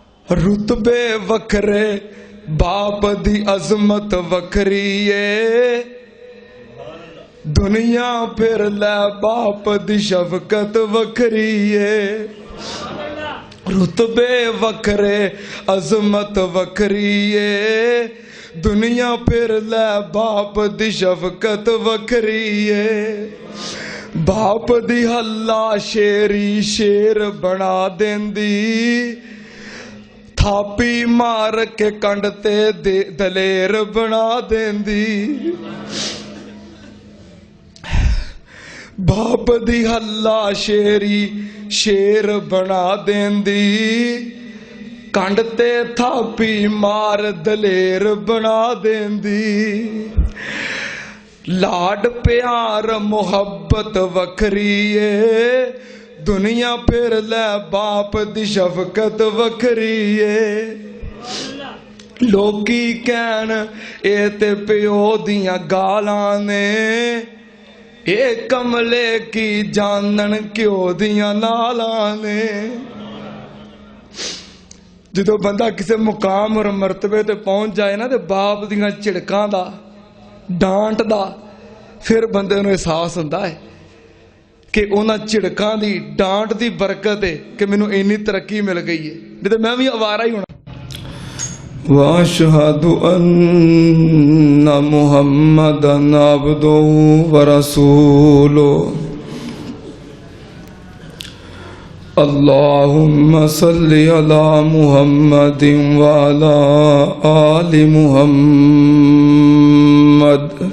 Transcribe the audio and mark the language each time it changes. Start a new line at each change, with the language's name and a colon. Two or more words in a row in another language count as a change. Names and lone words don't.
Punjabi: رتبے وکھرے باپ دی عظمت وکھری ہے، دنیا پھر لے باپ دی شفقت وکھری ہے۔ رتبے وکھرے عظمت وکھری ہے، دنیا پھر لے باپ دی شفقت وکھری ہے۔ باپ دی ہلا شیری شیر بنا دیندی، تھاپی مار کے کنڈ تے دلیر بنا دیندی۔ باپ دی ہلا شیری شیر بنا دیندی، کنڈ تے تھاپی مار دلیر بنا دیندی۔ لاڈ پیار محبت وکھری ہے، دنیا پھر لے باپ دی شفقت وکھری ہے۔ لوکی کہن اے تے پیو دیاں گالاں نے، اے کملے کی جانن کیوں دیاں نالاں نے۔ جدو بندہ کسی مقام اور مرتبے تے پہنچ جائے نا تے باپ دیاں چڑکاں دا ڈانٹ دا پھر بندے نو احساس ہوندا ہے کہ انہاں چڑکاں دی ڈانٹ دی برکت ہے کہ مینوں اینی ترقی مل گئی ہے، نہیں تے میں بھی آوارہ ہی ہونا۔
Arabic: وَأَشْهَدُ أَنَّ مُحَمَّدًا عَبْدُهُ وَرَسُولُهُ اللهم صل على محمد وعلى آل محمد